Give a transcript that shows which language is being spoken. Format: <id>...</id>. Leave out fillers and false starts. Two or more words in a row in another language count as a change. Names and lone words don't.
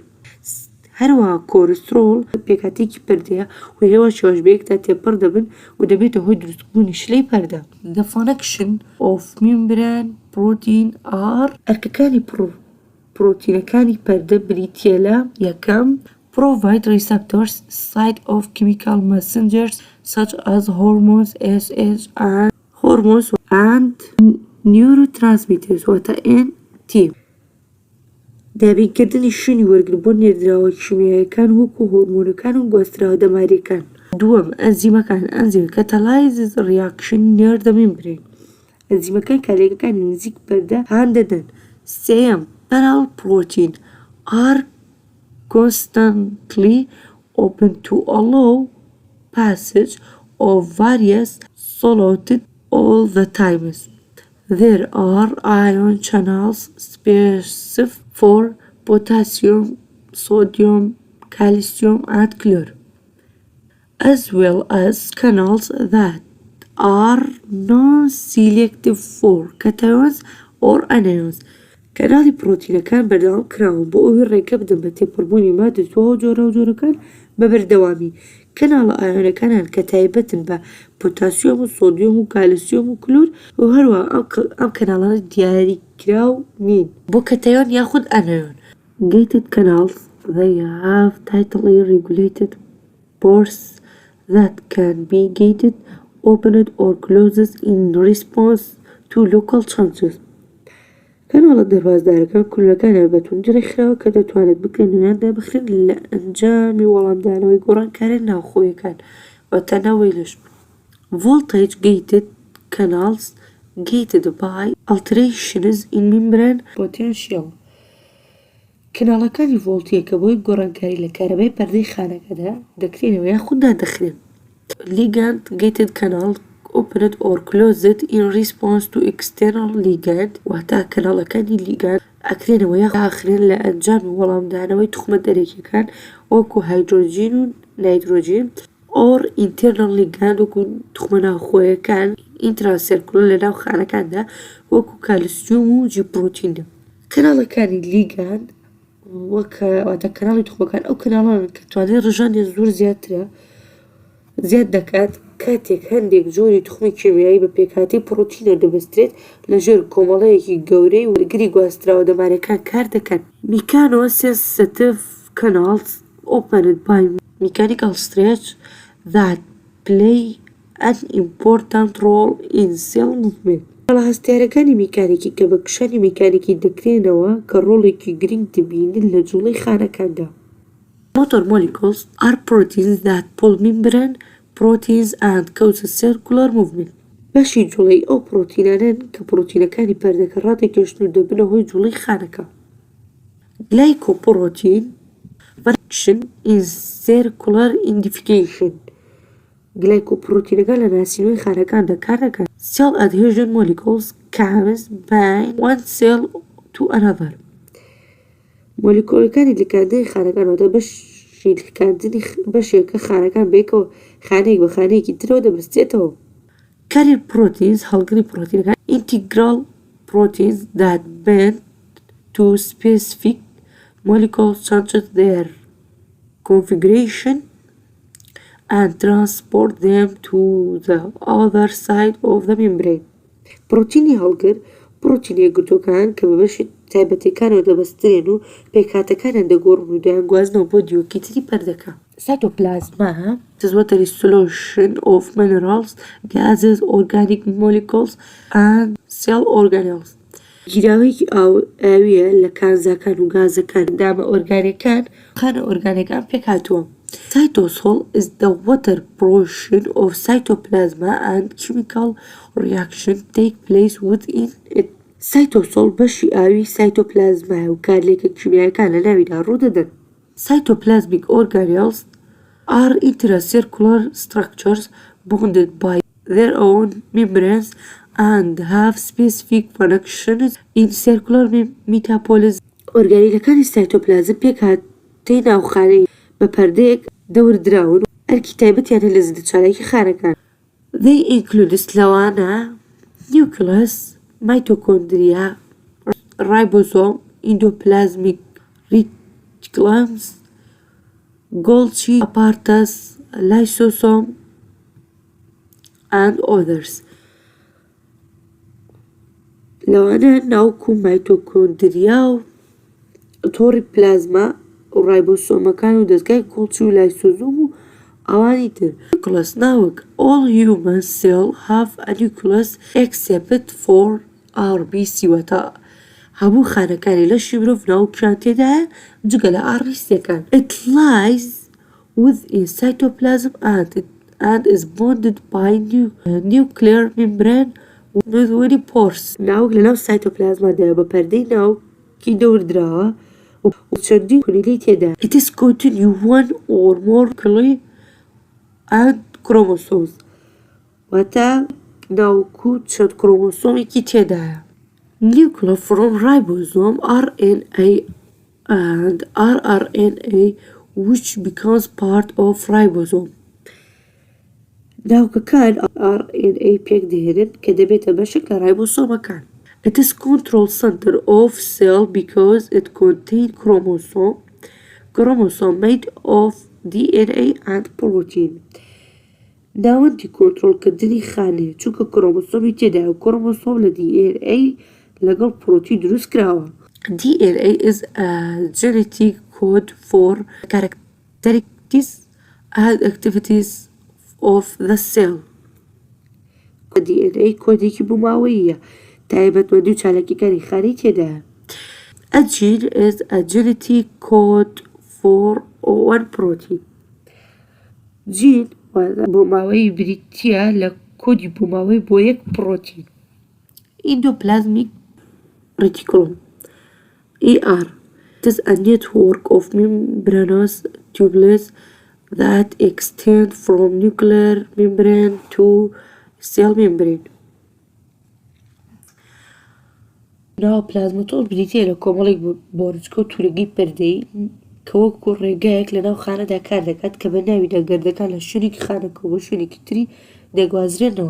<ckb>هەروەها کۆلسترۆل پێکهاتێکی پەردەیە و هێواشی شێوەش بەیەکدا تێپەڕ دەبن و دەبێتە هۆی دروستبوونی شلەی پەردە.</ckb> <en>The function of membrane protein are</en> <ckb>ئەرکەکانی پرۆتینەکانی پەردە بریتیە لە یەکەم</ckb> <en>provide receptors site of chemical messengers such as hormones and neurotransmitters واتە NT.</en> <ckb>دابینکردنی شوێنی وەرگرت بۆ نێردراوە کیمیاییەکان وەکو هۆرمۆنەکان و گواستراوە دەماریەکان. دووەم ئەنزیمەکان</ckb> <en>catalyzes reaction near the membrane.</en> <ckb>ئەنزیمەکان کارێکەکانی نزیک پەردە هان دەدەن.</ckb> <en>سێیەم canal protein are constantly open to allow passage of various solutes all the times. There are ion channels specific for potassium, sodium, calcium, and chlorine, as well as canals that are non-selective for cations or anions.</en> <ckb>کەناڵی پرۆتینەکان بەردەوام کراون بۆ ئەوەی ڕێگە بدەن بە تێپەڕبوونی مادە جووە و جۆرەکان بە بەردەوامی. کەناڵە ئایۆنەکانیان کە تایبەتن بە پۆتاسیۆم و سۆدیۆم و کالسیۆم و کلور و هەروە ئەم کەناڵانە دیاریکراو نین بۆ کەتایۆن یاخود ئەنایۆن.</ckb> <en>Gated canals they have tightly regulated pores that can be gated, opened or closed in response to local changes.</en> <ckb>کەناڵە دەربازدارەکان کولەکانیان بە توندی ڕێکخراوە کە دەتوانێت بکرێن وێنان بخرێن لە ئەنجامی وەڵامدانەوەی گۆڕانکارە ناوخۆییەکان واتە ناوەیلش.</ckb> <en>Voltage gated canals gated by alterations in membrane potential.</en> <ckb>کەناڵەکانی ڤۆڵتیە کە بۆی گۆڕانکاری لە کارەبای پەردەی خانەکەدا دەکرێنەوە یاخود دادەخرێن.</ckb> <en>Ligand gated canal opened or closed in response to external ligand</en> <ckb>واتە کەناڵەکانی لیگاند ئەکرێنەوە یا ئاخرێن لە ئەنجامی وەڵامدانەوەی توخمە دەرێکیەکان وەکو هایدرۆجین و نایترۆجین</ckb> <en>or internal ligand</en> <ckb>وەکو توخمە ناوخۆیەکان intracircular لە ناو خانەکاندا وەکو کالسیۆم و جیپرۆتینە. کەناڵەکانی لیگاند واتە کەناڵی توخمەکان ئەو کەناڵانن کە توانای ڕژانی زۆر زیاد دەکات کاتێک هەندێک جۆری توخمی کیمیایی بە پێکهاتەی پرۆتینە دەبەسترێت لەژێر کۆمەڵەیەکی گەورەی وەرگری گواستراوە دەمارەکان کار دەکەن.</ckb> <en>Mechanosensitive canals opened by mechanical stretch that play an important role in cell movement.</en> <ckb>هەستیارەکانی میکانیکی کە بە کشانی میکانیکی دەکرێنەوە کە ڕۆڵێکی گرنگ دەبینن لە جوڵەی خانەکاندا.</ckb> <en>Motor molecules are proteins that pull membrane proteins and cause circular movement.</en> <ckb>بەشی جوڵەی ئەو پرۆتینانن کە پرۆتینەکانی پەردەکە ڕادەکێشن و دەبنە هۆی جوڵەی خانەکە.</ckb> <en>Glycoprotein function in circular identification.</en> <ckb>گلایکۆپرۆتینەکان لە ناسینەوەی خانەکاندا کار دەکەن.</ckb> <en>Cell adhesion molecules comes bind one cell to another.</en> <ckb>مۆلیکۆلەکانی لکاندنی خانەکانەوە بەشێکە خانەکان بەیەکەوە خانەیەک بە خانەیەکی ترەوە دەبەستێتەوە.</ckb> <en>Carrier proteins</en> <ckb>هەڵگری پرۆتینەکان</ckb> <en>integral proteins that bind to specific molecules change their configuration and transport them to the other side of the membrane.</en> <ckb>پرۆتینی هەڵگر پرۆتینە یەکگرتووەکان کە بە بەشی تایبەتیەکانەوە دەبەسترێن و پێکهاتەکانیان دەگۆڕن و دەیانگوازنەوە بۆ دیوەکی تری پەردەکە.</ckb> <en>Cytoplasma is watery solution of minerals, gases, organic molecules and cell organelles.</en> <ckb>گیراوەیەکی ئاویە لە کانزاکان و گازەکان دامە ئۆرگانیەکان خانە ئۆرگانیەکان پێکهاتووە.</ckb> <en>Cytosol is the water portion of cytoplasm and chemical reaction take place within it.</en> <ckb>Cytosol بەشی ئاوی سایتۆپلازمایە و کارلێکە کیمیاییەکان لە ناویدا ڕوودەدەن.</ckb> <en>Cytoplasmic organelles are intracircular structures bonded by their own membranes and have specific functions in circular metabolism.</en> <ckb>ئۆرگانیلەکانی سایتۆپلازم پێکهاتەی ناوخانەی بە پەردەیەک دەوردراون و ئەرکی تایبەتیانە لە زیندەوەرێکی خانەکان.</ckb> <en>They include لەوانە nucleus, mitochondria, ribosome, endoplasmic reticulums, Golgi apparatus, lysosome, and others.</en> <ckb>لەوانە ناوکو مایتۆکۆندریا و تۆڕی پلازما و ڕایبۆسۆمەکان و دەستگای گۆڵجی و لایسۆزۆم و ئەوانی تر. Nucleus ناوک</ckb> <en>all human cells have a nucleus except for RBC</en> <ckb>واتە هەموو خانەکانی لەشی مرۆڤ ناوکیان تێدایە جگە لە RBCەکان.</ckb> <en>It lies within cytoplasm and is bonded by nuclear membrane with many pores.</en> <ckb>ناوک لەناو سایتۆپلازمادایە بە پەردەی ناوکی دەوردراوە و چەندین کونیلەی تێدایە.</ckb> <en>It is containing one or more nuclei and chromosomes.</en> <ckb>واتە ناوکو چەند کڕۆمۆسۆمێکی تێدایە.</ckb> <en>Nuclei from ribosome RNA and rRNA which becomes part of ribosome.</en> <ckb>ناوکەکان RNA پێک دەهێنن کە دەبێتە بەشێک لە رایبۆسۆمەکان.</ckb> <en>It is control center of cell because it contains chromosome made of DNA and protein.</en> <ckb>ناوەندی کۆنتڕۆڵکردنی خانەیە چونکە کڕۆمۆسۆمی تێدایە و کڕۆمۆسۆم لە DNA لەگەڵ پرۆتین دروست کراوە.</ckb> <en>DNA is a genetic code for characteristics and activities of the cell.</en> <ckb>DNA کۆدێکی بووماوەییە تایبەتمەندی و چالاکیەکانی خانەی تێدایە.</ckb> <en>A gene is a genetic code for one protein.</en> <ckb>جین بووماوەی بریتیە لە کۆدی بووماوەی بۆ یەک پرۆتین.</ckb> <en>Endoplasmic reticulum ER. It is a network of membranous tubules that extend from nuclear membrane to cell membrane.</en> <ckb>ناوپلازماتۆز بریتیە لە کۆمەڵێک بۆرچکە و تورگەی پەردەیی کە وەکو ڕێگایەک لەناو خانەدا کار دەکات کە بە ناویدا گەردەکان لە شوێنێکی خانەکە بۆ شوێنێکی تری دەگوازرێنەوە.</ckb>